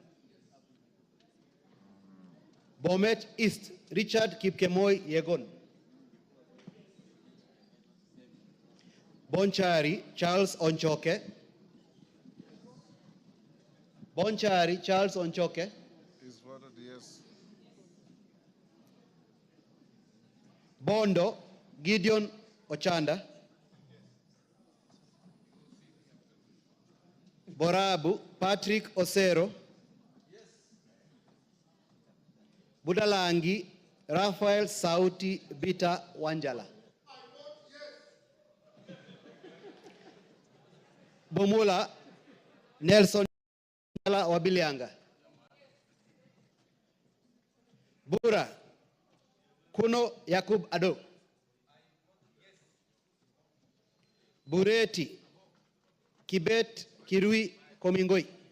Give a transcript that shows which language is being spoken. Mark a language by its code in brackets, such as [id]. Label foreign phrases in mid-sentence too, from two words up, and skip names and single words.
[en] Bomet East, Richard Kipkemoy Yegon, Bonchari, Charles Onchoke, Bonchari, Charles Onchoke, Is voted yes. Bondo, Gideon Ochanda, Borabu, Patrick Osero, Budalangi, Raphael Sauti Bita Wanjala, Bomula, Nelson Wabilianga, Bura, Kuno Yakub Ado, Bureti, Kibet Kirui Komingoi,